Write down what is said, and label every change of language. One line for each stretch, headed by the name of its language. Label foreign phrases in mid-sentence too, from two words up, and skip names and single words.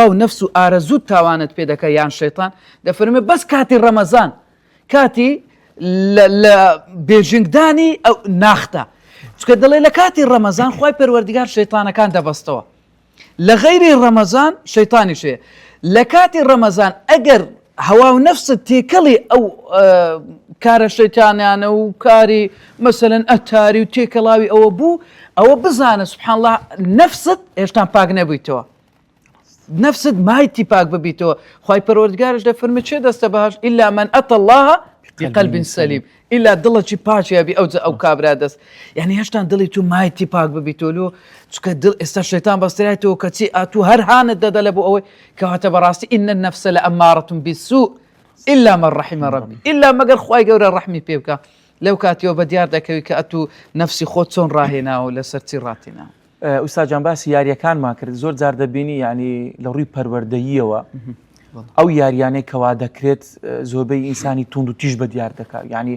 Central Kurdish: و نەفس و ئارەزوو تاوانت پێ دەکە یان شەیتان دەفەرمێ بەس کاتی ڕەمەزان کاتی لە بێژنگدانی ئەو ناختە چکە دەڵێ لە کاتی ڕەمەزان خوای پەروەردیگار شەیتانەکان دەبەستەوە لە غەیری ڕەمەزان شەیتانیش هەیە لە کاتی ڕەمەزان ئەگەر هەوا و نەفست تێکەڵی ئەو کارە شەیتانیانە و کاری مەسەلەن ئەتاری و تێکەڵاوی ئەوە بوو ئەوە بزانە
Arabic: سبحان الله
Central Kurdish: نەفست هێشتا پاک نەبوویتەوە نفسد مایتی پاک ببیتەوە خوای پەروەردگارش دەفەرمێ چێ دەستە بەهەشت
Arabic: إلا من أتى الله بقلب سليم
Central Kurdish: إلا دڵێکی پاچیا بی ئەو کابرا دەست یعنی هێشتا دڵی تو مایتی پاک ببیتۆلو چکە دڵ ئێستا شەیتان بەسترایەوە کەچی ئاتوو هەر هانت دەدە لە بۆ ئەوەی کەواتە بەڕاستی
Arabic: ئین النەفس لەئەمارەة بالسوء إلا من رحم ربي
Central Kurdish: إلا مەگەر خوای گەورە ڕەحمی پێ بکە لەو کاتیەوە بە دیار دەکەوی کە ئەتوو نەفسی خۆت چۆن ڕاهێناوە لەسەر چی ڕاتێناوە. ئوستاد جان باسی یاریەکانمان کرد زۆر جار دەبینی ینی لە ڕووی پەروەردەییەوە ئەو یاریانەی کەوا دەکرێت زۆربەی ئینسانی تونند و تیژ بە دیار دەکات ینی